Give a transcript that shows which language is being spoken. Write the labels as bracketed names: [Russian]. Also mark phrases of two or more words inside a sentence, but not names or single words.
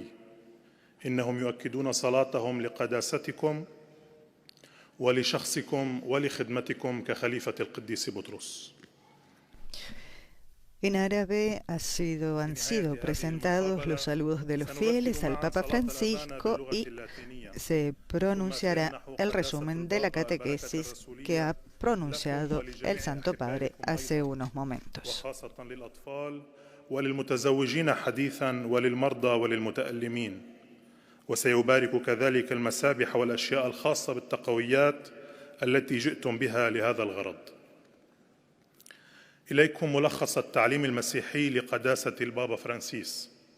[Arabic] إنهم يؤكدون صلاتهم لقداستكم ولشخصكم ولخدمتكم كخليفة القديس بطرس. [Spanish] En árabe han sido presentados los saludos de los fieles al Papa Francisco y se pronunciará el resumen de la catequesis que ha pronunciado el Santo Padre hace unos momentos. [Arabic] وللمتزوجين حديثا وللمرضى وللمتألمين، وسيبارك كذلك المسابح والأشياء الخاصة بالتقويات التي جئتم بها لهذا الغرض. إليكم ملخص التعليم المسيحي لقداسة البابا فرانسيس.